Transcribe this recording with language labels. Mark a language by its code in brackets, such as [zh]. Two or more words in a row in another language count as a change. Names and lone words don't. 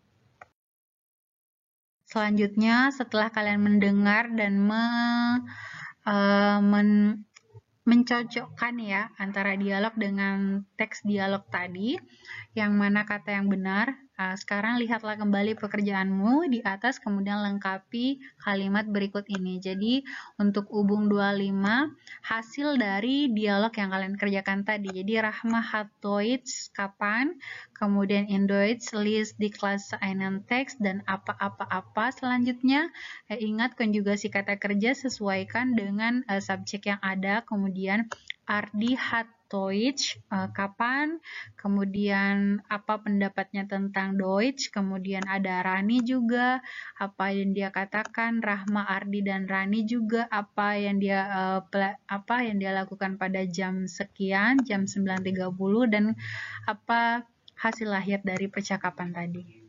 [id] Selanjutnya setelah kalian mendengar dan mencocokkan ya antara dialog dengan teks dialog tadi, yang mana kata yang benar. Sekarang lihatlah kembali pekerjaanmu di atas, kemudian lengkapi kalimat berikut ini. Jadi untuk hubung 25, hasil dari dialog yang kalian kerjakan tadi. [de] Jadi Rahma hat Deutsch [id] kapan, kemudian [de] in Deutsch liest die Klasse einen Text, [id] dan apa-apa-apa selanjutnya. Ingat konjugasi kata kerja sesuaikan dengan subjek yang ada, kemudian Ardi [de] hat Deutsch, [id] kapan, kemudian apa pendapatnya tentang Deutsch, kemudian ada Rani juga, apa yang dia katakan, Rahma, Ardi, dan Rani juga, apa yang dia lakukan pada jam sekian, jam 9.30, dan apa hasil lahir dari percakapan tadi.